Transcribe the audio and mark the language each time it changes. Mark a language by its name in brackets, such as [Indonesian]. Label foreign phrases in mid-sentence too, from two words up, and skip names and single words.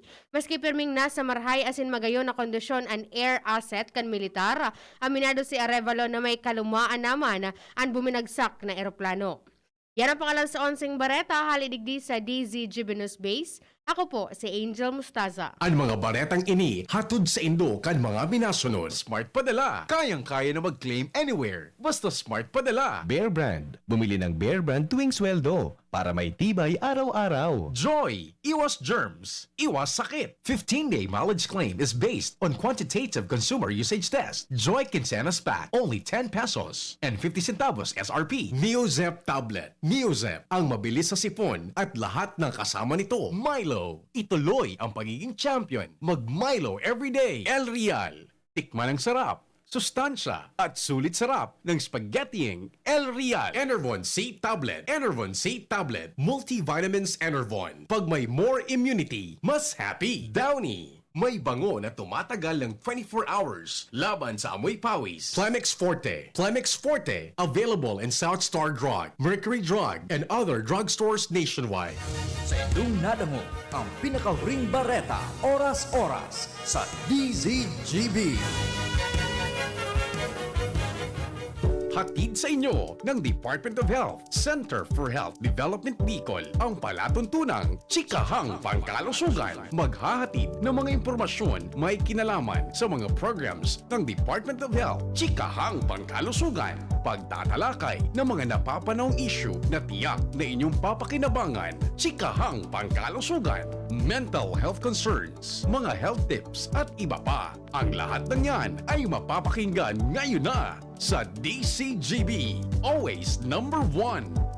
[Bikol] Maski pirming nasa marhay asin magayon na kondisyon ang air asset kan militar, aminado si Arevalo na may kalumaan naman ang buminagsak na eroplano. Yan ang pangalan sa 11 Bareta, halidigdi sa DZGB News Base. Ako po si Angel Mustaza. Ang mga baretang ini, hatod sa Indo kan mga minasunod. [Filipino] Smart Padala. Kayang-kaya na mag-claim anywhere. Basta Smart Padala. Bear Brand. Bumili ng Bear Brand tuwing sweldo para may tibay araw-araw. Joy. Iwas germs. Iwas sakit. [English] 15-day mileage claim is based on quantitative consumer usage test. Joy Quincenas Pack. Only 10 pesos and 50 centavos SRP. Neozep Tablet. Neozep. [Filipino] Ang mabilis sa sipon at lahat ng kasama nito. Milo. Ituloy ang pagiging champion. Mag-Milo everyday. El Real. Tikman ang sarap, sustansya at sulit sarap ng spaghettiing El Real. Enervon C Tablet. Enervon C Tablet. Multivitamins Enervon. Pag may [English] more immunity, [Filipino] mas happy. Downy. May bango na tumatagal ng 24 hours laban sa amoy pawis. Plemex Forte. Plemex Forte. [English] Available in South Star Drug, Mercury Drug, and other drugstores nationwide. [Bikol] Sa inyong nadango, ang pinakahuring bareta, oras-oras sa DZGB. [Filipino] Hatid sa inyo ng Department of Health, Center for Health Development Bicol, ang palatuntunang Chikahang Pangkalusugan. Maghahatid ng mga impormasyon may kinalaman sa mga programs ng Department of Health, Chikahang Pangkalusugan. Pagtatalakay ng mga napapanahong issue na tiyak na inyong papakinabangan, Chikahang Pangkalusugan, [English] mental health concerns, [Filipino] mga [English] health tips [Filipino] at iba pa. Ang lahat ng yan ay mapapakinggan ngayon na sa DCGB. [English] Always number one.